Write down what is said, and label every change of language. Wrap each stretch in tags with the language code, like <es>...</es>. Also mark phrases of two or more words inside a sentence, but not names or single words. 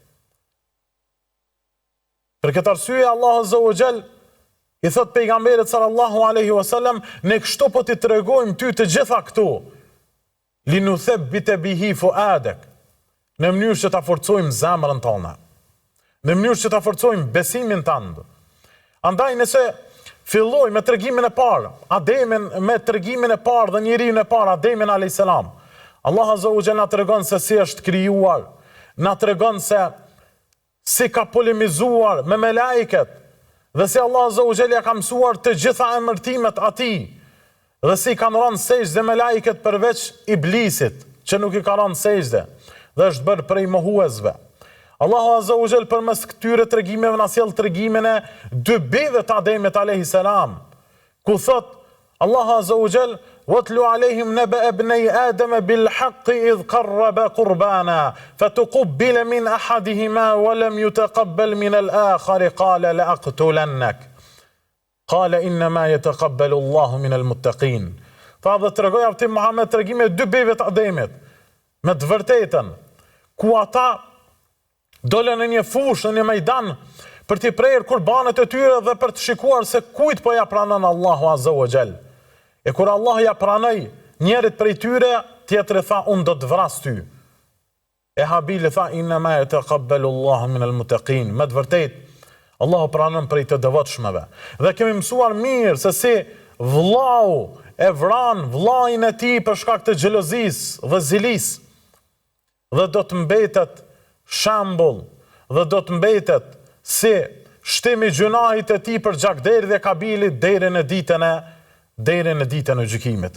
<sq>Për këtë arsye</sq> <ar>الله عز وجل</ar> <sq>i thot pejgamberit</sq> <ar>صلى الله عليه وسلم,</ar> <sq>ne kështu po t'i tregojmë ty të gjitha këtu,</sq> <ar>لنثبت به فؤادك,</ar> <sq>në mënyrë që ta forcojmë zemrën tonë, në mënyrë që ta forcojmë besimin tënd. Andaj nëse filloj me tregimin e parë, me tregimin e parë dhe njeriun e parë, Ademin</sq> <ar>عليه السلام. الله عز وجل</ar> <sq>na tregon se si është krijuar, na tregon se si ka polemizuar me melajket, dhe si</sq> <ar>الله عز وجل</ar> <sq>ka mësuar të gjitha emërtimet atij, dhe si kanë rënë sejdë melajket përveç Iblisit, që nuk i ka rënë sejdë, dhe është bërë prej mohuesve.</sq> <ar>الله عز وجل</ar> <sq>përmes këtyre tregimeve na sjell tregimin e dy bijve të Ademit</sq> <ar>عليه السلام,</ar> <sq>ku thot</sq> <ar>الله عز وجل: "واتل عليهم نبأ ابني آدم بالحق إذ قربا قربانا فتقبل من أحدهما ولم يتقبل من الآخر قال لأقتلنك قال إنما يتقبل الله من المتقين."</ar> <sq>Tha dhe tregoi Avti Muhammed tregimin e dy bijve të Ademit me të vërtetën, ku ata dolën në një fushë, në një majdan, për t'i prerë kurbanet e tyre dhe për të shikuar se kujt po ja pranon</sq> <ar>الله عز وجل.</ar> <sq>E kur Allah ja pranoi njerit prej tyre, tjetri tha, unë do të vras ty. E Habili tha,</sq> <ar>إنما يتقبل الله من المتقين.</ar> <sq>Me të vërtetë, Allahu pranon prej të devotshmeve. Dhe kemi mësuar mirë se si vllau e vran vllain e tij për shkak të xhelozisë dhe zilisë. Dhe do të mbetet shembull dhe do të mbetet si shtimi gjunahit e tij për Xhakderi dhe Kabilit deri në ditën e gjykimit.</sq>